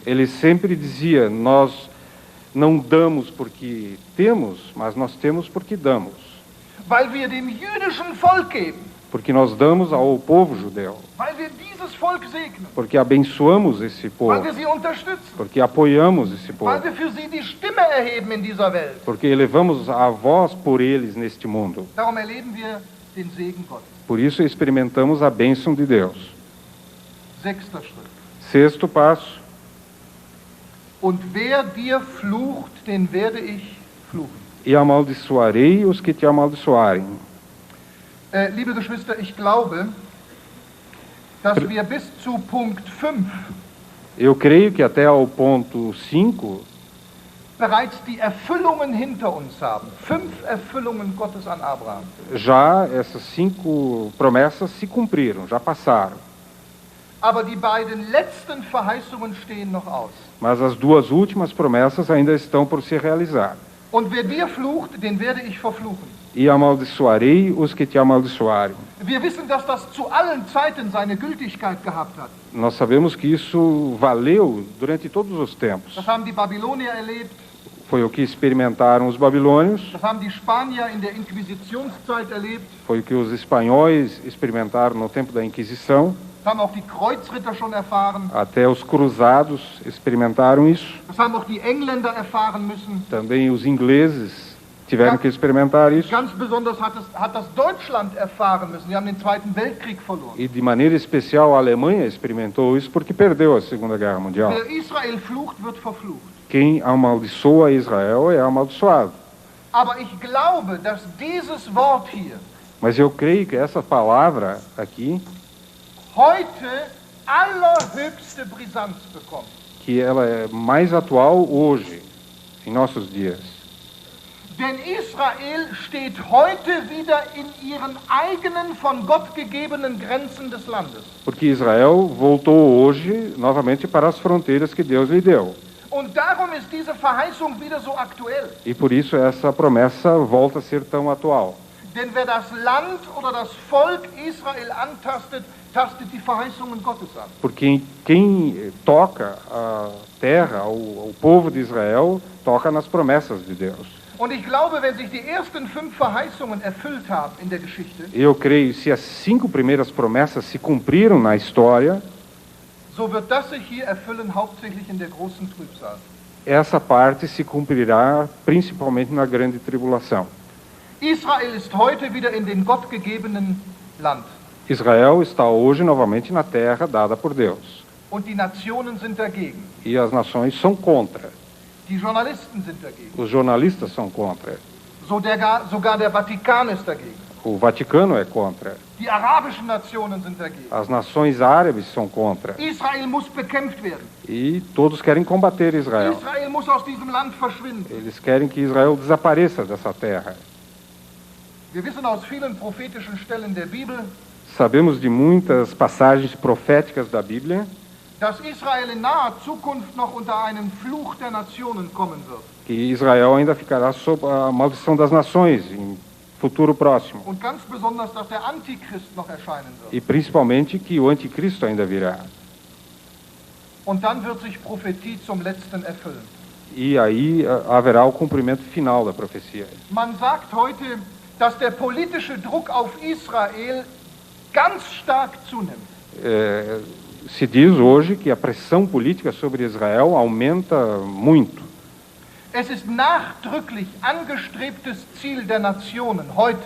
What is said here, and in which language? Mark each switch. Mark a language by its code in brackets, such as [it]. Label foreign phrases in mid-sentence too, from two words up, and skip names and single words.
[pt] Ele sempre dizia, nós não damos porque temos, mas nós temos porque damos. [de] Weil wir dem jüdischen Volk geben. [pt] Porque nós damos ao povo judeu. [de] Weil wir dieses Volk segnen. [pt] Porque abençoamos esse [de] Weil [pt] povo. [de] wir sie unterstützen. [pt] Porque apoiamos esse povo. [de] Weil wir für sie die Stimme erheben in dieser Welt. [pt] Porque elevamos a voz por eles neste mundo. [de] Darum erleben wir den Segen Gottes. [pt] Por isso experimentamos a bênção de Deus. [de] 6. Schritt. [pt] Sexto passo. [de] Und wer dir flucht, den werde ich fluchen. [pt] E amaldiçoarei os que te amaldiçoarem. [de] Liebe Geschwister, ich glaube, dass wir bis zu Punkt 5 [pt] Eu creio que até ao ponto 5 [de] bereits die Erfüllungen hinter uns haben. 5 Erfüllungen Gottes an Abraham. [pt] já essas 5 promessas se cumpriram, já passaram. [de] Aber die beiden letzten Verheißungen stehen noch aus. [pt] Mas as 2 últimas promessas ainda estão por se realizar. [de] Und wer dir flucht, den werde ich verfluchen. [pt] E amaldiçoarei os que te amaldiçoarem. [de] Wir wissen, dass das zu allen Zeiten seine Gültigkeit gehabt hat. [pt] Nós sabemos que isso valeu durante todos os tempos. [de] Das haben die Babylonier erlebt, [pt] Foi o que experimentaram os babilônios, [de] das haben die Spanier in der Inquisitionszeit erlebt, [pt] foi o que os espanhóis experimentaram no tempo da Inquisição, [de] das haben auch die Kreuzritter schon erfahren, [pt] até os cruzados experimentaram isso, [de] das haben auch die Engländer erfahren müssen. [pt] também os ingleses tiveram que experimentar isso, [de] Ganz besonders hat das Deutschland erfahren müssen. Sie haben den Zweiten Weltkrieg verloren. [pt] e de maneira especial a Alemanha experimentou isso porque perdeu a Segunda Guerra Mundial. [de] Wer Israel flucht, wird verflucht. [pt] Quem amaldiçoa Israel é amaldiçoado. [de] Aber ich glaube, dass dieses Wort hier [pt] Mas eu creio que essa palavra aqui, [de] heute allerhöchste Brisanz bekommt. [pt] que ela é mais atual hoje, em nossos dias. [de] Denn Israel steht heute wieder in ihren eigenen von Gott gegebenen Grenzen des Landes. [pt] Porque Israel voltou hoje novamente para as fronteiras que Deus lhe deu. [de] Und darum ist diese Verheißung wieder so aktuell. [pt] E por isso essa promessa volta a ser tão atual. [de] Denn wer das Land oder das Volk Israel antastet, tastet die Verheißungen Gottes an. [pt] Porque quem toca a terra, o povo de Israel, toca nas promessas de Deus. [de] Und ich glaube, wenn sich die ersten 5 Verheißungen erfüllt haben in der Geschichte, [pt] Eu creio, se as 5 primeiras promessas se cumpriram na história, [de] so wird das sich hier erfüllen, hauptsächlich in der großen Trübsal. [pt] essa parte se cumprirá principalmente na grande tribulação. [de] Israel ist heute wieder in dem gottgegebenen Land. [pt] Israel está hoje novamente na terra dada por Deus. [de] Und die Nationen sind dagegen. [pt] E as nações são contra. [de] Die Journalisten sind dagegen. [pt] Os jornalistas são contra. [de] Sogar der Vatikan ist dagegen. [pt] O Vaticano é contra. [de] Die arabischen Nationen sind dagegen. [pt] As nações árabes são contra. [de] Israel muss bekämpft werden. [pt] E todos querem combater Israel. [de] Israel muss aus diesem Land verschwinden. [pt] Eles querem que Israel desapareça dessa terra. [de] Wir wissen aus vielen prophetischen Stellen der Bibel, [pt] Sabemos de muitas passagens proféticas da Bíblia [de] dass Israel in naher Zukunft noch unter einen Fluch der Nationen kommen wird. [pt] que Israel ainda ficará sob a maldição das nações em futuro próximo. [de] Und ganz besonders, dass der Antichrist noch erscheinen wird. [pt] E principalmente que o anticristo ainda virá. [de] Und dann wird sich Prophetie zum Letzten erfüllen. [pt] E aí haverá o cumprimento final da profecia. [de] Man sagt heute, dass der politische Druck auf Israel ganz stark zunimmt. [pt] Se diz hoje que a pressão política sobre Israel aumenta muito. [de] Es ist nachdrücklich angestrebtes Ziel der Nationen heute,